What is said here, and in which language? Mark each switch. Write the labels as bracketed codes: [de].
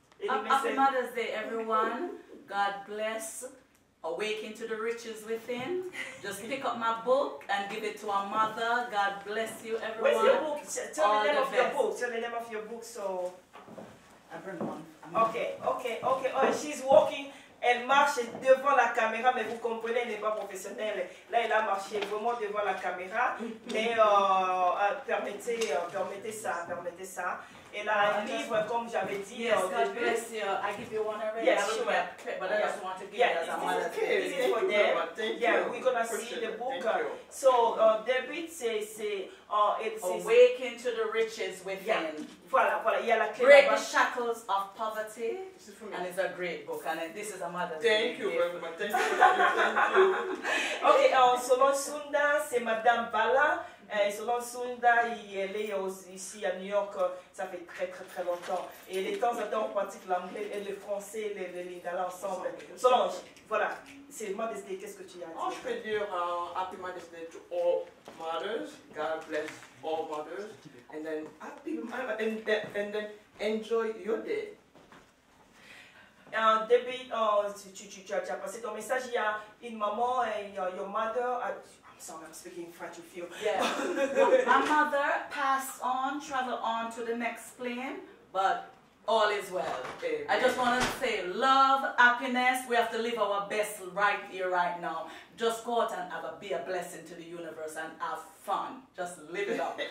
[en] Happy Mother's Day, everyone. God bless. Awaken to the riches within. Just pick up my book and give it to our mother. God bless you, everyone. Where's your book? Tell the name of your book. Tell the name of your book. So. I bring one. Okay. Oh, she's walking. [fr] Elle marche devant la caméra, mais vous comprenez, elle n'est pas professionnelle. Là, elle a marché vraiment devant la caméra. Mais permettez ça. Elle a un livre, comme j'avais dit au début. [en] Bless you. I give you one already. Yes, I don't sure. But I just want to give it as a mother's day. This is for them. Yeah, we're gonna see the book. [fr] So, David, c'est [en] Awaken to the riches within. [fr] Voilà, il y a la clé. [en] Break the shackles of poverty. And it's a great book. And this is a mother's day. Thank you very much. Thank you. [fr] Ok, Solon Sunda, c'est Madame Bala. Solon Sunda, elle est ici à New York, ça fait très longtemps. Et de temps en temps, on pratique l'anglais et le français, les lingala ensemble. Solange, voilà, c'est Mother's Day, qu'est-ce que tu as dit? Je peux dire [en] Happy Mother's Day to all mothers. God bless all mothers. And then and then enjoy your day. [fr] Debbie, tu as passé ton message. Il y a une maman et [en] your mother. I'm sorry, I'm speaking French with you. Yeah. My mother passed on, traveled on to the next plane, but all is well. I just want to say love, happiness. We have to live our best right here, right now. Just go out and be a blessing to the universe and have fun. Just live it up.